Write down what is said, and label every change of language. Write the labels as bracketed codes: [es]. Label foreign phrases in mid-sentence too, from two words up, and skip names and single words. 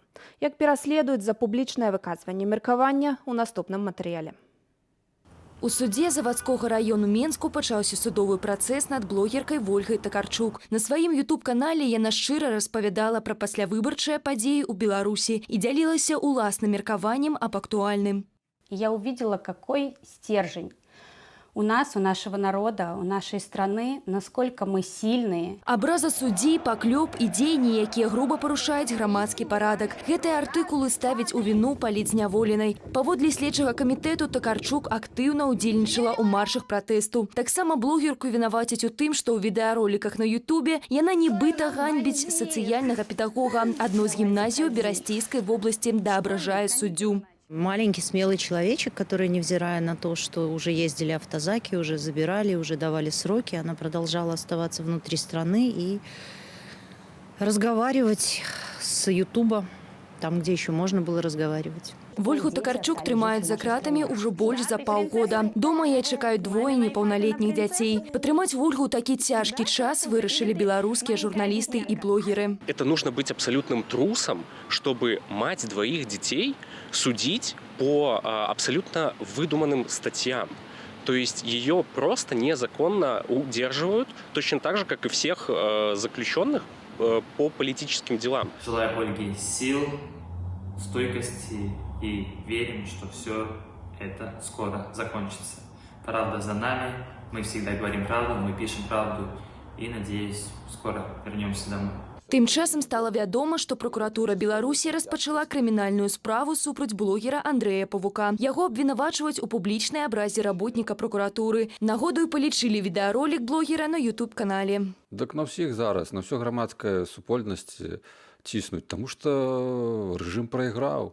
[be] Як пераследуюць за публічнае выказванне меркавання у наступным матэрыяле. У судзе Заводскога району Менску пачаўся судовы працэс над блогеркай Вольгай Такарчук. На сваім ютуб-канале яна шчыра распавядала пра паслявыбарчыя падзеі ў Беларусі і дзялілася уласным меркаваннем аб актуальным. [ru] Я увидела, какой стержень у нас, у нашего народа, у нашей страны, насколько мы сильные. [be] Абраза суддзей, паклёп і дзеянні, якія груба парушаюць грамадскі парадак. Гэтыя артыкулы ставяць у віну палітзняволенай. Паводле следчага камітэту Такарчук актыўна ўдзельнічала ў маршах пратэсту. Таксама блогерку вінавацяць у тым, што ў відэароліках на Ютубе яна нібыта ганьбіць сацыяльнага педагога адной з гімназіяў Берасцейскай вобласці да абражае суддзю. [ru] Маленький смелый человечек, который, невзирая на то, что уже ездили автозаки, уже забирали, уже давали сроки, она продолжала оставаться внутри страны и разговаривать с Ютуба, там, где еще можно было разговаривать. [be] Вольгу Такарчук трымаюць за кратамі ўжо больш за паўгода. Дома яе чакаюць 2 непаўналетніх дзяцей. Падтрымаць Вольгу ў такі цяжкі час вырашылі беларускія журналісты і блогеры. [ru] Это нужно быть абсолютным трусом, чтобы мать 2 детей судить по абсолютно выдуманным статьям. То есть ее просто незаконно удерживают, точно так же, как и всех заключенных по политическим делам. Желаю Ольге сил, стойкости и верим, что все это скоро закончится. Правда за нами, мы всегда говорим правду, мы пишем правду и, надеюсь, скоро вернемся домой. [be] Тым часам стала вядома, што прокуратура Беларусі распачала крымінальную справу супраць блогера Андрэя Павука. Яго абвінавачваюць у публічнай абразе работніка прокуратуры. Нагодаю палічылі відэаролік блогера на ютуб-канале. Так на всіх зараз, на всю грамадская супольнасць ціснуць, тому што рэжым прайграў.